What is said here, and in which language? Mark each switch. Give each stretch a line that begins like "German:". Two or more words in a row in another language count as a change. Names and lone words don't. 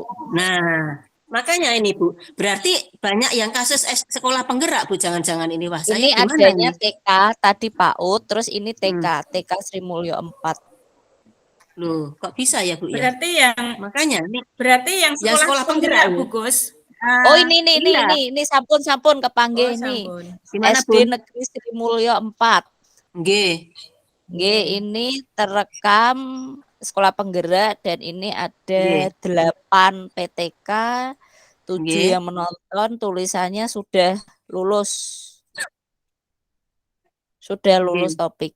Indonesian: Nah, makanya ini Bu, berarti banyak yang kasus sekolah penggerak Bu, jangan-jangan ini wah saya Ini gimana adanya ini? TK tadi PAUD, terus ini TK Sri Mulyo 4. Loh, kok bisa ya Bu ya? Berarti yang Makanya ini yang sekolah penggerak ini. Bu Gus. Oh ini iya.
Javanese: sampun kepanggih nih.
Indonesian: Sampun. Gimana SD Bu? Negeri Sri Mulyo 4. Nggih. Nggih, ini terekam sekolah penggerak dan ini ada 8 PTK, 7 Nggih. yang menonton, tulisannya sudah lulus. Sudah lulus topik.